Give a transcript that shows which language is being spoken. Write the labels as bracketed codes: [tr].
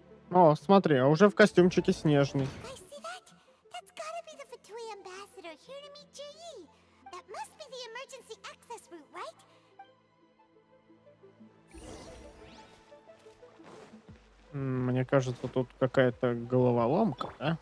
[ru] О, смотри, а уже в костюмчике снежный. [en] I see that? That's gotta be the Fatui ambassador here to meet Ji. That must be the emergency access route, right? [ru] Мне кажется, тут какая-то головоломка, да?